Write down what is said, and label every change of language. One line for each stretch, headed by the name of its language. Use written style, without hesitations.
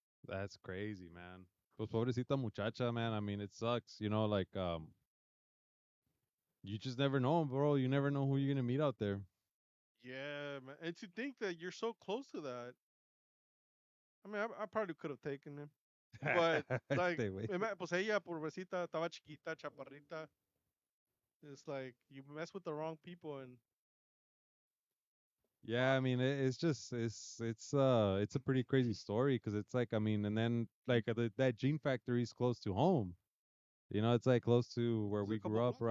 English: That's crazy, man.
Spanish: Pues pobrecita muchacha,
English: man. I mean, it sucks, like you just never know, bro. You never know who you're gonna meet out there. Yeah, man. And to think that you're so close to that, I mean, I probably could have taken him, but like, Stay away.
Spanish: pues ella, pobrecita, estaba chiquita, chaparrita.
English: It's like you mess with the wrong people, and Yeah, fuck. I mean, it's just it's a pretty crazy story because it's like, I mean, and then like that Gene Factory is close to home. It's like close to where Is it a we couple grew up blocks away